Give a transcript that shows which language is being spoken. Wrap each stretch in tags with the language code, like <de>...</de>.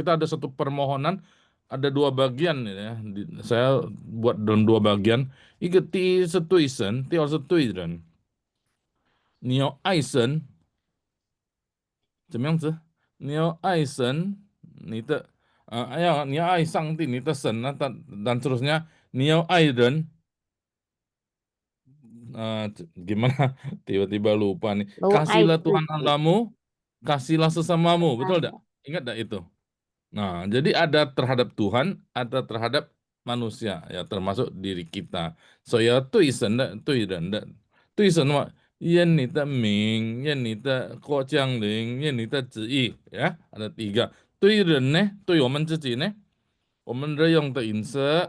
<id>Kita ada satu permohonan, ada 2 bagian ya. Saya buat dalam 2 bagian.</id> <zh>一个第一是对神，第二是对人。你要爱神，怎么样子？你要爱神，你要爱上帝，你的神</zh> <id>dan seterusnya.</id> <zh>你要爱人。</zh> <id>Gimana? Tiba-tiba lupa nih. Kasihlah Tuhan Allahmu, kasihlah sesamamu. Betul tidak? Ingat tidak itu? Nah, jadi ada terhadap Tuhan, ada terhadap manusia, ya termasuk diri kita.</id> <zh>So ya, 对神的、对人的、对神嘛，愿你的名、愿你的国降临、愿你的旨意，</zh> <id>ya ada 3.</id> <zh>对人呢，对我们自己呢，我们日用的饮食。</zh>